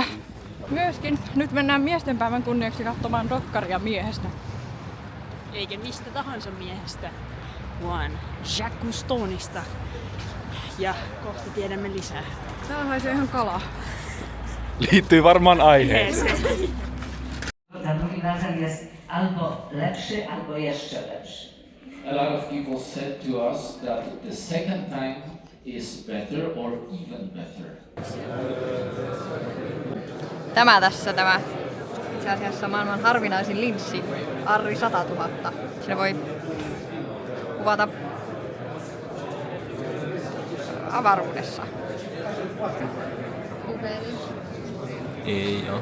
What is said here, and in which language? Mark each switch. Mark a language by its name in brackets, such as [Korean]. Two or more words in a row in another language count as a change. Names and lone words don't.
[Finnish] Myöskin nyt mennään miestenpäivän kunniaksi katsomaan dokkaria miehestä. Eikä mistä tahansa miehestä, vaan Jacques Cousteauista. Ja kohta tiedämme lisää. Täällä haisee ihan kala. Liittyy varmaan aiheeseen. [Polish] Ten drugi razem jest albo lepszy, albo jeszcze lepszy. [English] A lot of people said to us that the second time is better or even better. [Finnish] Tämä itse asiassa maailman harvinaisin linssi, Arri 100 000. Siinä voi kuvata avaruudessa. Ei oo.